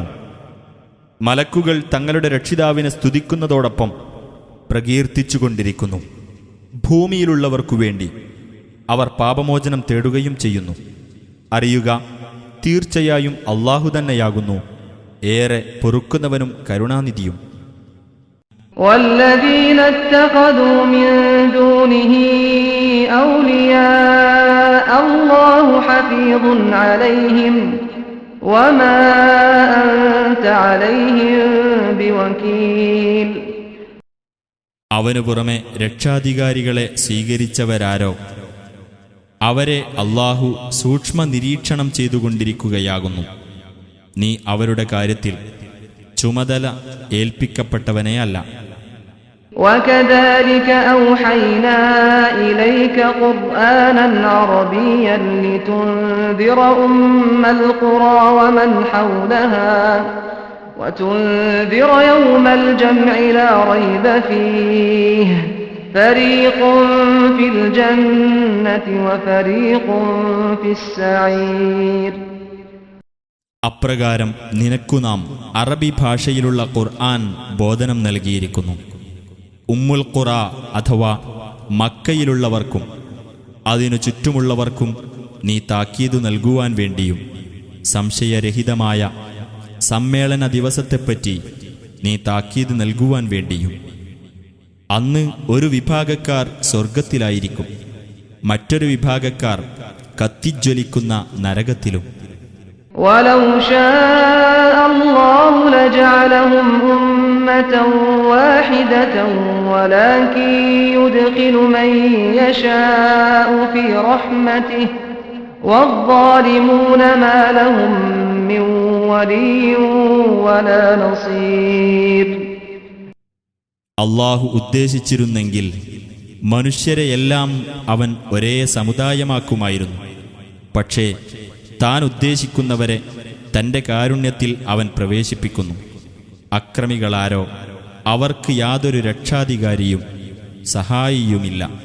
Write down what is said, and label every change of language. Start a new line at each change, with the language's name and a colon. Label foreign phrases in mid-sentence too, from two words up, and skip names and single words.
Malayalam: മലക്കുകൾ തങ്ങളുടെ രക്ഷിതാവിനെ സ്തുതിക്കുന്നതോടൊപ്പം പ്രകീർത്തിച്ചുകൊണ്ടിരിക്കുന്നു. ഭൂമിയിലുള്ളവർക്കു വേണ്ടി അവർ പാപമോചനം തേടുകയും ചെയ്യുന്നു. അറിയുക, തീർച്ചയായും അല്ലാഹു തന്നെയാകുന്നു ഏറെ പൊറുക്കുന്നവനും കരുണാനിധിയും.
Arabic: والذين اتخذوا من دونه أولياء الله حفيظ عليهم وما أنت عليهم بوكيل.
Malayalam: അവനു പുറമെ രക്ഷാധികാരികളെ സ്വീകരിച്ചവരാരോ അവരെ അല്ലാഹു സൂക്ഷ്മ നിരീക്ഷണം ചെയ്തുകൊണ്ടിരിക്കുകയാകുന്നു. നീ അവരുടെ കാര്യത്തിൽ ചുമതല ഏൽപ്പിക്കപ്പെട്ടവനെയല്ല.
Arabic: وكذلك أوحينا إليك قرآنا عربيا لتنذر أم القرى ومن حولها وتنذر يوم الجمع لا ريب فيه فريق في الجنة وفريق في السعير.
Malayalam: അപ്രകാരം നിനക്കു നാം അറബി ഭാഷയിലുള്ള ഖുർആൻ ബോധനം നൽകിയിരിക്കുന്നു.
Arabic: أم القرى
Malayalam: അഥവാ മക്കയിലുള്ളവർക്കും അതിനു ചുറ്റുമുള്ളവർക്കും നീ താക്കീതു നൽകുവാൻ വേണ്ടിയും സംശയരഹിതമായ സമ്മേളന ദിവസത്തെപ്പറ്റി നീ താക്കീത് നൽകുവാൻ വേണ്ടിയും. അന്ന് ഒരു വിഭാഗക്കാർ സ്വർഗത്തിലായിരിക്കും, മറ്റൊരു വിഭാഗക്കാർ കത്തിജ്വലിക്കുന്ന നരകത്തിലും.
Arabic: وَلَوْ شَاءَ اللَّهُ لَجَعَلَهُمْ أُمَّةً وَاحِدَةً وَلَكِنْ يُدْخِلُ مَن يَشَاءُ فِي رَحْمَتِهِ وَالظَّالِمُونَ مَا لَهُم مِّن وَلِيٍّ وَلَا نَصِيرٍ.
Malayalam: അല്ലാഹു ഉദ്ദേശിച്ചിരുന്നെങ്കിൽ മനുഷ്യരെയെല്ലാം അവൻ ഒരേ സമുദായമാക്കുമായിരുന്നു. പക്ഷേ താൻ ഉദ്ദേശിക്കുന്നവരെ തന്റെ കാരുണ്യത്തിൽ അവൻ പ്രവേശിപ്പിക്കുന്നു. അക്രമികളാരോ അവർക്ക് യാതൊരു രക്ഷാധികാരിയും സഹായിയുമില്ല.